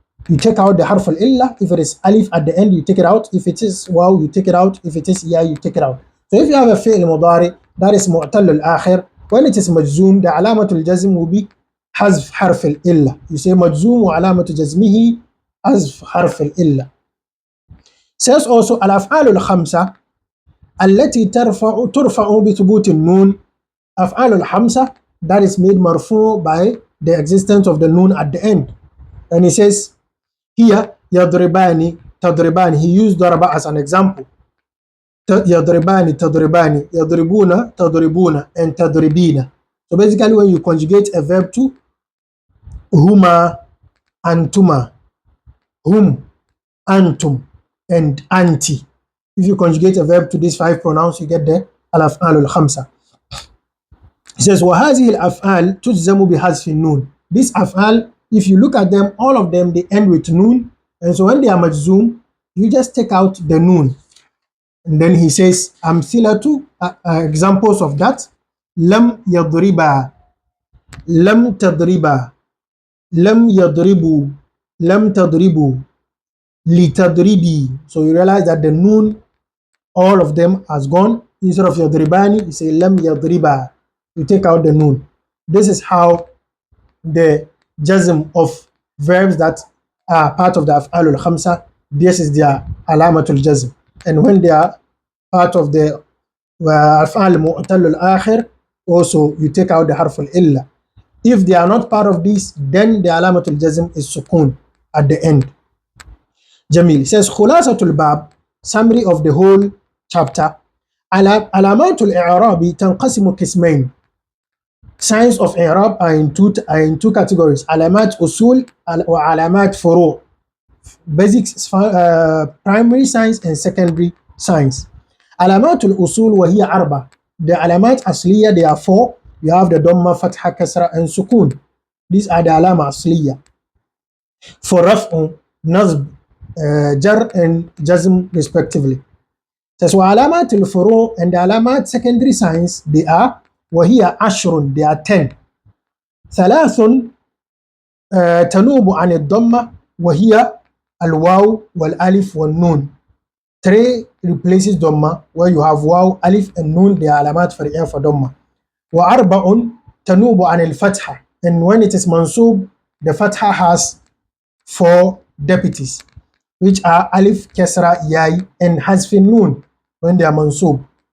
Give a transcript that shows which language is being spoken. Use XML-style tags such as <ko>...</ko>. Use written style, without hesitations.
<en>You take out the حرف الإلا. If it is alif at the end, you take it out. If it is واو, you take it out. If it is يا, you take it out. So if you have a فعل مضارع that is معتل الآخر, when it is مجزوم, the علامة الجزم will be حذف حرف الإلا. You say</en> <ar>مجزوم وعلامة جزمه حذف حرف الإلا.</ar> <en>says also</en> <ar>الأفعال الخمسة التي ترفع بثبوت النون.</ar> <en>أفعال الخمسة that is made مرفوع by the existence of the noon at the end. And he says here يضربان تضربان. He used ضرب as an example.</en> <ar>يضربان تضربان, يضربون تضربون, and تضربين.</ar> <en>So basically when you conjugate a verb to هما أنتما, هم أنتم, and أنتِ. If you conjugate a verb to these 5 pronouns, you get the الأفعال الخمسة. He says</en> <ar>وهذه الأفعال تجزم بحذف النون.</ar> <en>These أفعال, if you look at them, all of them, they end with noon. And so when they are majzoom, you just take out the noon. And then he says, أمثلة, examples of that.</en> <ar>لم يضربا, لم تضربا, لم يضربوا, لم تضربوا, لتضربي.</ar> <en>So you realize that the noon, all of them has gone. Instead of يضرباني, you say لم يضربا. You take out the noon. This is how the jazm of verbs that are part of the أفعال الخمسة, this is their علامة الجزم. And when they are part of the أفعال المعتل الآخر, also you take out the حرف الإلا. If they are not part of this, then the علامة الجزم is sukun at the end.</en> <ar>جميل.</ar> <en>Says خلاصة الباب, summary of the whole chapter.</en> <ar>علامات الإعراب تنقسم قسمين.</ar> <en>Signs of إعراب are in two categories.</en> <ar>علامات أصول وعلامات فروع.</ar> <en>Basic primary signs and secondary signs.</en> <ar>علامات الأصول وهي 4.</ar> <en>The</en> <ar>علامات أصلية,</ar> <en>they are 4. You have the ضمة, فتحة, كسرة, and سكون. These are the علامة أصلية. For رفع, نصب, جر, and جزم respectively. So وعلامات الفروع and the علامات secondary signs, they are</en> <ar>وهي 10,</ar> <en>they are 10.</en> <ar>3 تنوب عن الضمة وهي الواو والألف والنون.</ar> <en>3 replaces ضمة, where you have واو, ألف, and نون, they are علامات فرعية for ضمة. 4</en> <ar>تنوب عن الفتحة,</ar> <en>and when it is منصوب, the fatha has 4 deputies. which are alif, kesra, yai, and hazfin nun when they are mansub.</en>